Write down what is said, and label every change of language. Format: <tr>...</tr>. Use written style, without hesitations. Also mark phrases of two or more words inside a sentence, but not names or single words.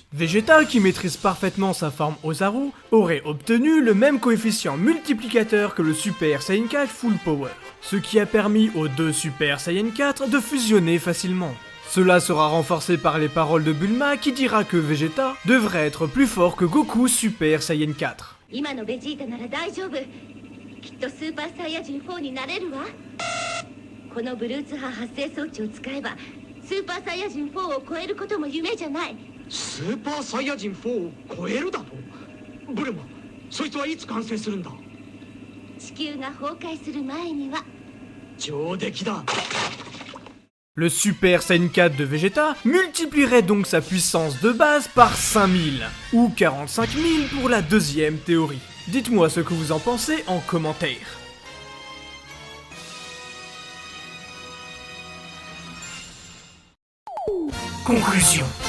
<fr>Vegeta, qui maîtrise parfaitement sa forme Ozaru, aurait obtenu le même coefficient multiplicateur que le Super Saiyan 4 Full Power, ce qui a permis aux deux Super Saiyan 4 de fusionner facilement. Cela sera renforcé par les paroles de Bulma qui dira que Vegeta devrait être plus fort que Goku Super Saiyan 4.</fr> <ja>今のベジータなら大丈夫。きっとスーパーサイヤ人4になれるわ。このブルーツ波発生装置を使えばスーパーサイヤ人4を超えることも夢じゃない。スーパーサイヤ人4を超えるだと？ブルマ、そいつはいつ完成するんだ？地球が崩壊する前には。上出来だ。</ja> <fr>Le Super Saiyan 4 de Vegeta multiplierait donc sa puissance de base par 5000, ou 45 000 pour la deuxième théorie. Dites-moi ce que vous en pensez en commentaire. Conclusion.</fr>